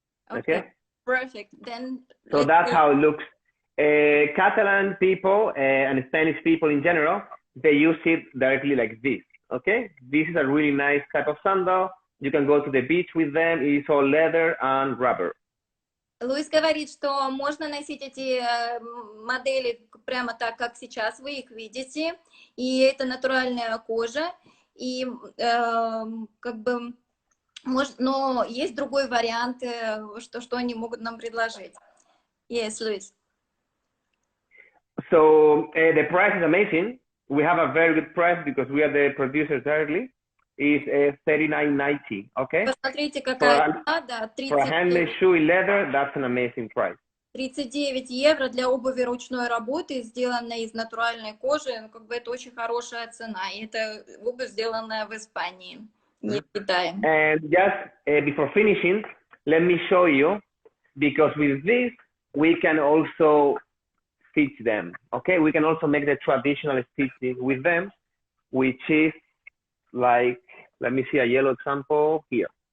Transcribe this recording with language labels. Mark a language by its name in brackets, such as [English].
[English] Okay. Perfect. Then. So that's how it looks. Catalan people and Spanish people in general, they use it directly like this. Okay, this is a really nice type of sandal. You can go to the beach with them. It's all leather and rubber. [Russian] Луис говорит, что можно носить эти модели прямо так, как сейчас вы их видите, и это натуральная кожа, и как бы, но есть другой вариант, что они могут нам предложить. [English] Yes, Luis. So the price is amazing. We have a very good price because we are the producers directly. It's $39.90, okay? [Russian] Посмотрите, какая цена, да, [English] for a handmade shoe in leather, that's an amazing price. [Russian] 39 евро для обуви ручной работы, сделанной из натуральной кожи. Ну, как бы это очень хорошая цена. И это обувь, сделанная в Испании, не в Китае. [English] And just before finishing, let me show you, because with this, we can also stitch them, okay? We can also make the traditional stitching with them, which is like, let me see a yellow example here.